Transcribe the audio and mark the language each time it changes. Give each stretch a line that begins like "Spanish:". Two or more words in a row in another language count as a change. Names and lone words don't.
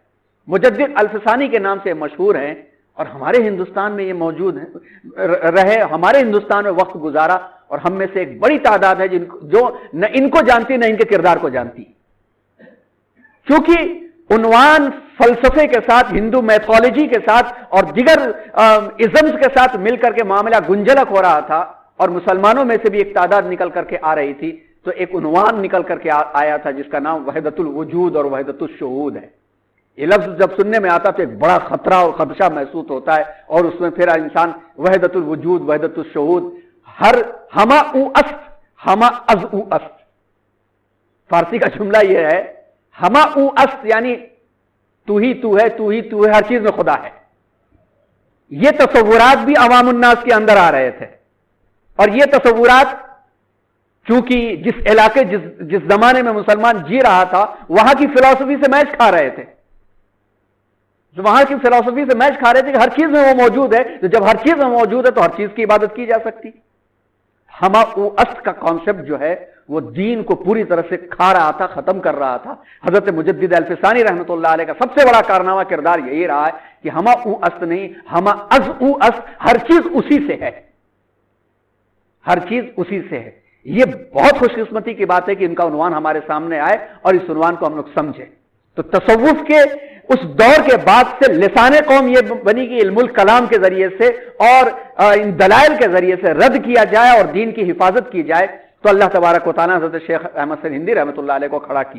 Urdu: مجدد الفسانی کے نام سے مشہور ہیں، اور ہمارے ہندوستان میں یہ موجود رہے، ہمارے ہندوستان میں وقت گزارا، اور ہم میں سے ایک بڑی تعداد ہے جو نہ ان کو جانتی نہ ان کے کردار کو جانتی، کیونکہ عنوان فلسفے کے ساتھ، ہندو میتھولوجی کے ساتھ اور دیگر ازمز کے ساتھ مل کر کے معاملہ گنجلک ہو رہا تھا، اور مسلمانوں میں سے بھی ایک تعداد نکل کر کے آ رہی تھی، تو ایک عنوان نکل کر کے آیا تھا جس کا نام وحدت الوجود اور وحدت الشہود ہے۔ یہ لفظ جب سننے میں آتا تو ایک بڑا خطرہ اور خدشہ محسوس ہوتا ہے، اور اس میں پھر انسان وحدت الوجود، وحدت الشہود،
Persian: ہما او است، ہما از او است،
Urdu: فارسی کا جملہ یہ ہے،
Persian: ہما او است
Urdu: یعنی تو ہی تو ہے، تو ہی تو ہے، ہر چیز میں خدا ہے۔ یہ تصورات بھی عوام الناس کے اندر آ رہے تھے، اور یہ تصورات چونکہ جس علاقے جس زمانے میں مسلمان جی رہا تھا وہاں کی فلسفی سے میچ کھا رہے تھے، وہاں کی فلسفی سے میچ کھا رہے تھے کہ ہر چیز میں وہ موجود ہے، تو جب ہر چیز میں موجود ہے تو ہر چیز کی عبادت کی جا سکتی۔
Persian: ہما او است
Urdu: کا کانسیپٹ جو ہے وہ دین کو پوری طرح سے کھا رہا تھا، ختم کر رہا تھا۔ حضرت مجدد الفسانی رحمۃ اللہ علیہ کا سب سے بڑا کارنامہ کردار یہی رہا ہے کہ
Persian: ہما او است
Urdu: نہیں،
Persian: ہما از او است،
Urdu: ہر چیز اسی سے ہے، ہر چیز اسی سے ہے۔ یہ بہت خوش قسمتی کی بات ہے کہ ان کا عنوان ہمارے سامنے آئے اور اس عنوان کو ہم لوگ سمجھیں۔ تو تصوف کے اس دور کے بعد سے لسان قوم یہ بنی کہ علم الکلام کے ذریعے سے اور ان دلائل کے ذریعے سے رد کیا جائے اور دین کی حفاظت کی جائے، تو اللہ تبارک و تعالیٰ حضرت شیخ احمد سرہندی رحمۃ اللہ علیہ کو کھڑا کیا۔